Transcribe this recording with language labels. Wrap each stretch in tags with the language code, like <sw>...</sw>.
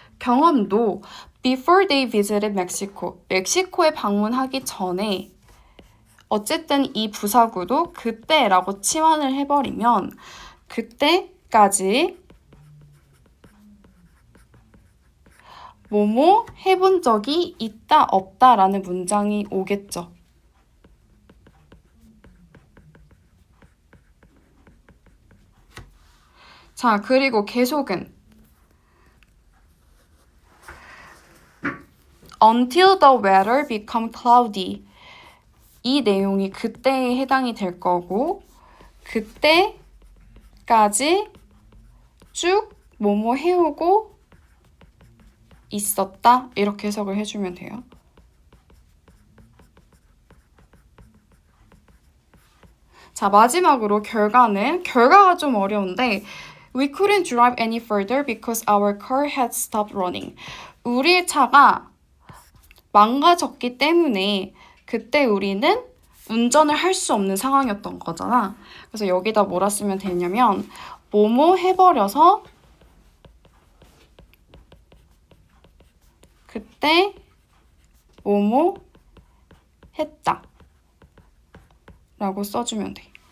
<ko>경험도</ko> <en>before they visited Mexico.</en> <ko>멕시코에 방문하기 전에 어쨌든 이 부사구도 그때라고 치환을 해버리면 그때까지 뭐뭐 해본 적이 있다 없다라는 문장이 오겠죠. 자, 그리고 계속은</ko> <en>until the weather become cloudy.</en> <ko>이 내용이 그때에 해당이 될 거고, 그때까지 쭉 뭐뭐 해오고 있었다. 이렇게 해석을 해주면 돼요. 자, 마지막으로 결과가 좀 어려운데</ko> <en>We couldn't drive any further because our car had stopped running.</en> <ko>우리의 차가 망가졌기 때문에 그때 우리는 운전을 할 수 없는 상황이었던 거잖아. 그래서 여기다 뭐라 쓰면 되냐면 뭐뭐 해버려서 그때 뭐뭐 했다 라고 써주면 돼.</ko>